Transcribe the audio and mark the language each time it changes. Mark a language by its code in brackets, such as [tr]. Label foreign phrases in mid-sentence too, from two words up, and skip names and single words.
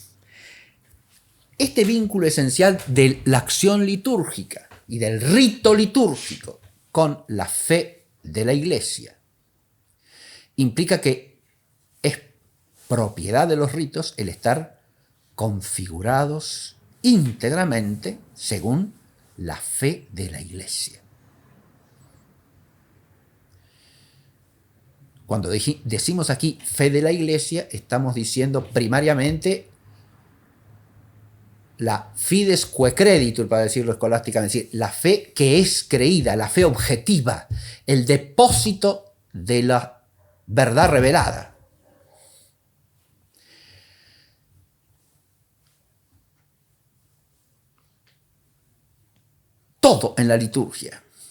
[es] Este vínculo esencial de la acción litúrgica y del rito litúrgico con la fe de la Iglesia implica que es propiedad de los ritos el estar configurados íntegramente según la fe de la Iglesia. Cuando decimos aquí fe de la Iglesia, estamos diciendo primariamente la [la] fides quae creditur, [es] para decirlo escolásticamente, es decir, la fe que es creída, la fe objetiva, el depósito de la verdad revelada. Todo en la liturgia.